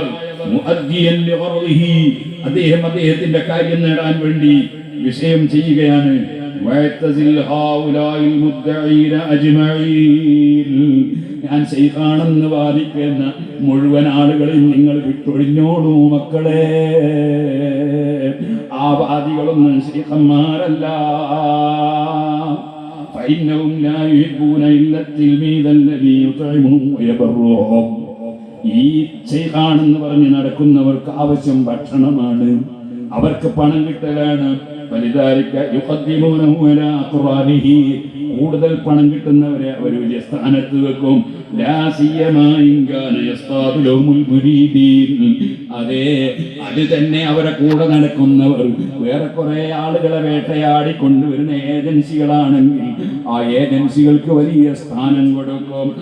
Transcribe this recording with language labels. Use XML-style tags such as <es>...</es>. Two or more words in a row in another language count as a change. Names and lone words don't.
<ar>مؤديا لغرضه,</ar> <ml>അദ്ദേഹം അദ്ദേഹത്തിന്റെ കാര്യം നേടാൻ വേണ്ടി വിഷയം ചെയ്യുകയാണ്.</ml> <ar>واعتزل هؤلاء المدعين أجمعين,</ar> <ml>ഞാൻ ശൈഖാണെന്ന് വാദിക്കുന്ന മുഴുവൻ ആളുകളെയും നിങ്ങൾ വിട്ടൊഴിഞ്ഞോളൂ മക്കളെ. ആ വാദികളൊന്നും ശൈഖന്മാരല്ല.</ml> <ar>فإنهم لا يحبون إلا التلميذ الذي يطعمهم ويبرهم.</ar> <ml>ഈ ശൈഖാണെന്ന് പറഞ്ഞ് നടക്കുന്നവർക്ക് ആവശ്യം ഭക്ഷണമാണ്, അവർക്ക് പണം കിട്ടലാണ്. കൂടുതൽ പണം കിട്ടുന്നവരെ അവർ വലിയ സ്ഥാനത്ത് വെക്കും. അതെ, അത് തന്നെ അവരെ കൂടെ നടക്കുന്നവർ വേറെ കുറെ ആളുകളെ വേട്ടയാടി കൊണ്ടുവരുന്ന ഏജൻസികളാണെങ്കിൽ ആ ഏജൻസികൾക്ക് വലിയ സ്ഥാനം കൊടുക്കും.</ml>